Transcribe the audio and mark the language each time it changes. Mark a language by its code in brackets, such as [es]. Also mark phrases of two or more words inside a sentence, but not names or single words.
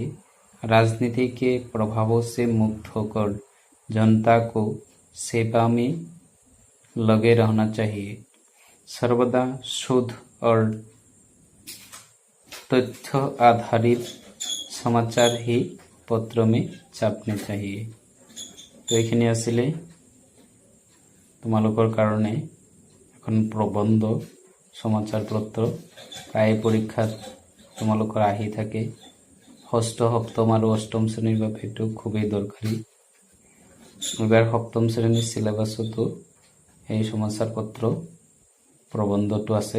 [hi] राजनीति के प्रभावों से मुक्त होकर जनता को सेवा में लगे रहना चाहिए। सर्वदा शुद्ध और तथ्य आधारित समाचार ही पत्र में छापने चाहिए। [as] तो এইখিনি আছিলে তোমালোকৰ কাৰণে এখন প্ৰবন্ধ। সমাচাৰ পত্ৰ প্ৰায় পৰীক্ষাত তোমালোকৰ আহি থাকে। ষষ্ঠ, সপ্তম আৰু অষ্টম শ্ৰেণীৰ বাবে এইটো খুবেই দৰকাৰী। এবাৰ সপ্তম শ্ৰেণীৰ চিলেবাছতো এই সমাচাৰ পত্ৰ প্ৰবন্ধটো আছে।